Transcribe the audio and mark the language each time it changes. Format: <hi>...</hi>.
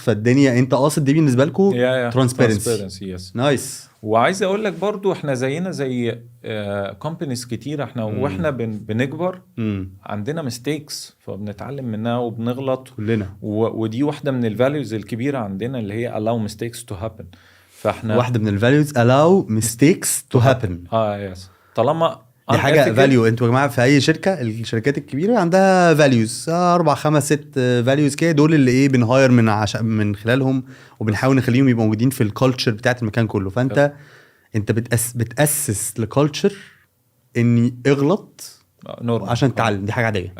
<ar>فالدنيا انت قاصد دي بالنسبه لكم ترانسبيرنسي. نايس. وعايز اقول لك برضو احنا زينا زي كومبانيز كتير. احنا واحنا بنكبر عندنا ميستيكس فبنتعلم منها وبنغلط كلنا. ودي واحده من الفاليوز الكبيره عندنا اللي هي</ar> <en>allow mistakes to happen.</en> <ar>فاحنا واحده من الفاليوز</ar> <en>allow mistakes to happen.</en> <ar>يس. طالما دي حاجه فاليو. انتوا يا جماعه في اي شركه الشركات الكبيره عندها فاليوز 4 5 6 فاليوز كده. دول اللي بنهاير من خلالهم وبنحاول نخليهم يبقوا موجودين في الكالتشر بتاعه المكان كله. فانت بتاسس لكالتشر اني اغلط عشان تتعلم. دي حاجه عاديه.</ar>